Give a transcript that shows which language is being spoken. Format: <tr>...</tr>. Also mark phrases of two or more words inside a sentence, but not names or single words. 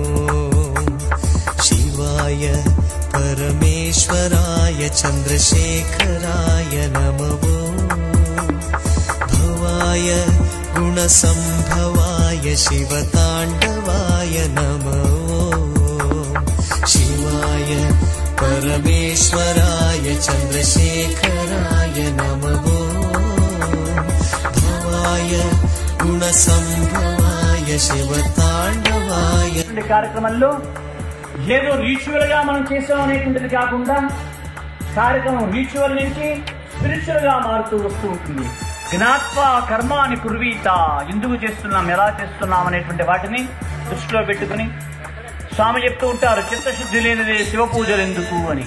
<sa>शिवाय परमेश्वराय चन्द्रशेखराय नमो भवाय गुणसम्भवाय शिवताण्डवाय नमो शिवाय परमेश्वराय चन्द्रशेखराय नमो भवाय गुणसम्भवाय शिवताण्डवाय</sa> <te>కార్యక్రమంలో ఏదో రిచువల్ గా మనం చేసాం అనేటువంటిది కాకుండా కార్యక్రమం రిచువల్ నుంచి స్పిరిచువల్ గా మారుతూ వస్తూ ఉంటుంది.</te> <sa>జ్ఞాత్వా కర్మాని కుర్వీత,</sa> <te>ఎందుకు చేస్తున్నాం, ఎలా చేస్తున్నాం అనేటువంటి వాటిని దృష్టిలో పెట్టుకుని స్వామి చెప్తూ ఉంటారు, చిత్తశుద్ధి లేనిదే శివ పూజలు ఎందుకు అని.</te>